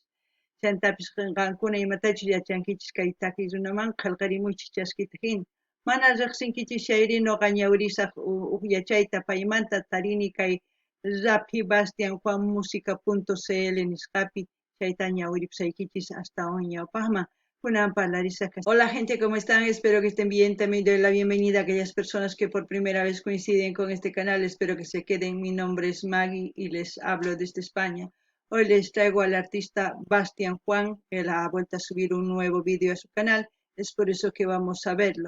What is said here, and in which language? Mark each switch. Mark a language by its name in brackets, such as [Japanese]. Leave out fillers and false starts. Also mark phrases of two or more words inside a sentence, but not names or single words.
[Quechua] Chantapis qankuna imatachus yachankichis kay takiy runaman qillqarimuychis chaskita hina. Mana riqsinkichis chayri ñuqa ñawirisaq huk yachayta paymanta tarini kay Rapi Bastian Juan Música.cl nisqapi chayta ñawiripusaykichis hasta ñawpaqman kunan parlarisaq. [Spanish] Hola gente, ¿cómo están? Espero que estén bien. También doy la bienvenida a aquellas personas que por primera vez coinciden con este canal. Espero que se queden. Mi nombre es Maggie y les hablo desde España. Hoy les traigo al artista Bastian Juan. Él ha vuelto a subir un nuevo vídeo a su canal. Es por eso que vamos a verlo.